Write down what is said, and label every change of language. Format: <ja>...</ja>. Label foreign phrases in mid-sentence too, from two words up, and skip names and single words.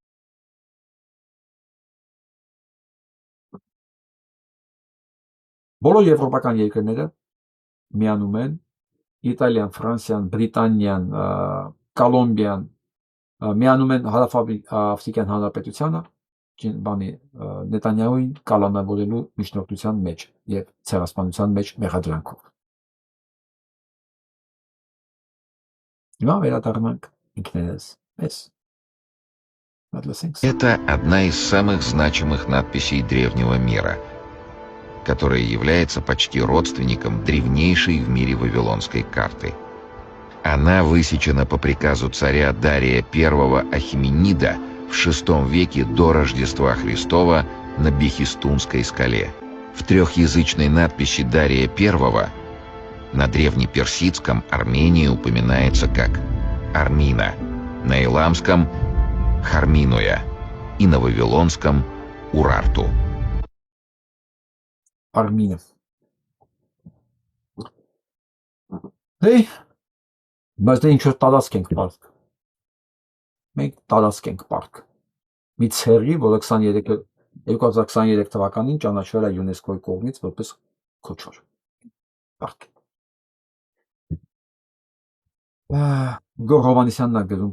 <hy>Բոլոր եվրոպական երկրները միանում են Իտալիան, Ֆրանսիան, Բրիտանիան, Կոլումբիան միանում են Հարավաֆրիկյան Հանրապետությանը բանի Նետանյահուին կալանավորելու միջնորդության մեջ եւ ցեղասպանության մեջ մեղադրանքով։ Հիմա վերադառնանք ինքներս մեզ։</hy> <ru>Это одна из самых значимых надписей древнего мира, которая является почти родственником древнейшей в мире вавилонской карты. Она высечена по приказу царя Дария I Ахименида в VI веке до Рождества Христова на Бехистунской скале. В трехязычной надписи Дария I на древнеперсидском Армения упоминается как Армина, на иламском Харминуя и на вавилонском Урарту.</ru> <hy>Արմինը։ Հեյ, բայց դե ինչ որ տարածք ենք պարկ։ Մենք տարածք ենք պարկ։ Մի ցեղի, որը 2023 թվականին ճանաչվել է ՅՈՒՆԵՍԿՕ-ի կողմից որպես քոչոր։ Պարկ։ Գոռ Հովհաննիսյանն է գրում</hy>